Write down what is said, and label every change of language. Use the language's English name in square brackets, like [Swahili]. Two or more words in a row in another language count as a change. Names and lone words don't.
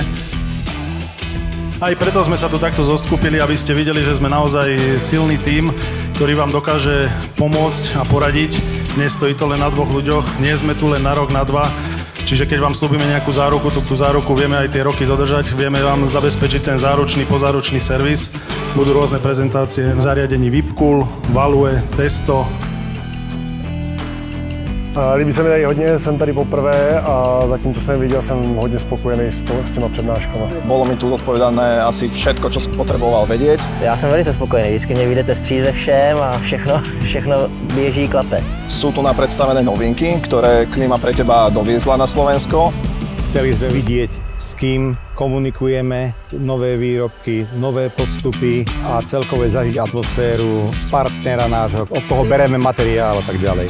[Slovak] Aj preto sme sa tu takto zoskupili, aby ste videli, že sme naozaj silný tím, ktorý vám dokáže pomôcť a poradiť. Nestojí to len na dvoch ľuďoch, nie sme tu len na rok, na dva. Čiže keď vám slúbime nejakú záruku, tú záruku vieme aj tie roky dodržať, vieme vám zabezpečiť ten záručný, pozáručný servis. Budú rôzne prezentácie v zariadení Vipcool, Value, Testo. [Czech] Líbí se mi tady hodně, jsem tady poprvé a zatím, co jsem viděl, jsem hodně spokojený s těma přednáškama. [Slovak] Bolo mi tu odpovedané asi všetko, čo som potreboval vedieť. [Czech] Já jsem velice spokojený, vždycky mě vyjdete vstříc ve všem a všechno běží, klape. [Slovak] Sú tu napredstavené novinky, ktoré Klíma pre teba doviezla na Slovensko. Chceli sme vidieť, s kým komunikujeme, nové výrobky, nové postupy a celkové zažiť atmosféru partnera nášho, od toho bereme materiál a tak ďalej.